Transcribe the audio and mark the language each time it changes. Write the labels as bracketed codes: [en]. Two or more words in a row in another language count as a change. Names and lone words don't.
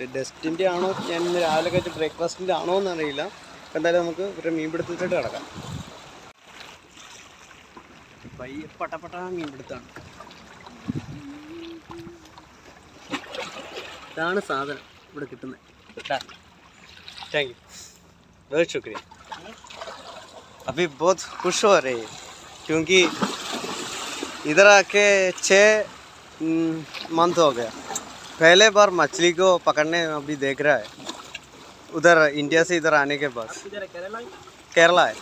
[ml] ഡസ്റ്റിൻ്റെ ആണോ, ഞാൻ ഇന്ന് രാവിലെ കഴിച്ച ബ്രേക്ക്ഫാസ്റ്റിൻ്റെ ആണോ എന്നറിയില്ല. അപ്പോൾ എന്തായാലും നമുക്ക് ഒരു മീൻപിടുത്തത്തിലോട്ട് കിടക്കാം. പട്ടപ്പട്ട മീൻപിടുത്താണ്. ഇതാണ് സാധനം ഇവിടെ കിട്ടുന്നത്. [en] thank you, [hi] बहुत शुक्रिया. अभी बहुत खुश हो रहे हैं क्योंकि इधर आके 6 मंथ हो गया. पहले बार मछली को पकड़ने अभी देख रहा है. उधर इंडिया से इधर आने के बाद केरला है.